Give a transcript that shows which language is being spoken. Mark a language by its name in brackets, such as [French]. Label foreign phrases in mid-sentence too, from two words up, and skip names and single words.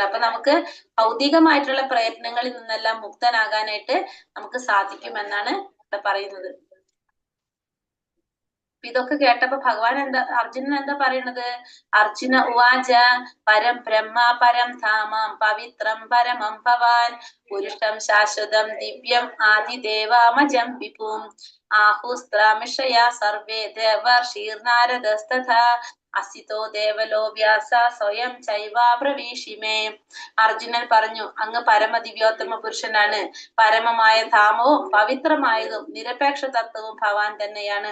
[Malayalam] അപ്പൊ നമുക്ക് ഭൗതികമായിട്ടുള്ള പ്രയത്നങ്ങളിൽ നിന്നെല്ലാം മുക്തനാകാനായിട്ട് നമുക്ക് സാധിക്കുമെന്നാണ് ഇവിടെ പറയുന്നത്. ഇതൊക്കെ കേട്ടപ്പോ ഭഗവാൻ അർജുനൻ എന്താ പറയുന്നത്? [Sanskrit] അർജുന ഉവാച പരം ബ്രഹ്മ പരം ധാമം പവിത്രം പരമം ഭവാൻ പുരുഷം ശാശ്വതം ദിവ്യം ആദിദേവാമജം വിഭും ആഹുസ്ത്രമിഷയാ സർവേ ദേവർഷീർനാരദസ്തഥാ അസിതോ ദേവലോ വ്യാസ സ്വയം ചൈവാബ്രവീഷിമേ. [Malayalam] അർജുനൻ പറഞ്ഞു, അങ്ങ് പരമദിവ്യോത്തമ പുരുഷനാണ്. പരമമായ ധാമവും പവിത്രമായതും നിരപേക്ഷ തത്വവും ഭവാൻ തന്നെയാണ്.